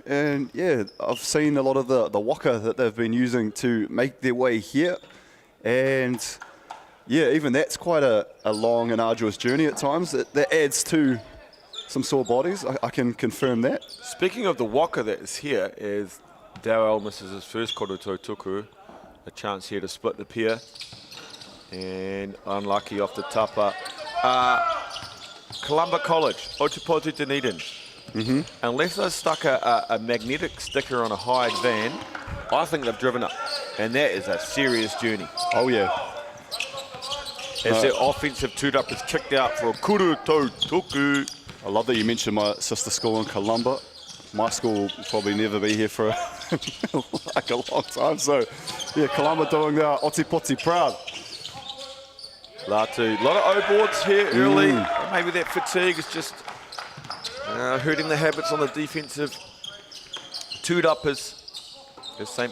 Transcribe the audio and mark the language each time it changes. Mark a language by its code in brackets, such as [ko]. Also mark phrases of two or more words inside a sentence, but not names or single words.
[en] And yeah, I've seen a lot of the waka that they've been using to make their way here. And yeah, even that's quite a long and arduous journey at times. That adds to some sore bodies. I can confirm that. Speaking of the waka that is here, is Dowell misses his first [mi] koroto tuku. [en] A chance here to split the pair. And unlucky off the tapa. Columba College, Otupotu Dunedin. Unless they've stuck a magnetic sticker on a hired van, I think they've driven up. And that is a serious journey. Oh, yeah. As their offensive two-up is kicked out for a [mi] koroto tuku. [en] I love that you mentioned my sister school in Columba. My school will probably never be here for like a long time. So, yeah, Columba doing their Otipoti proud. Latu, a lot of O-boards here early. Maybe that fatigue is just hurting the habits on the defensive two-uppers as St.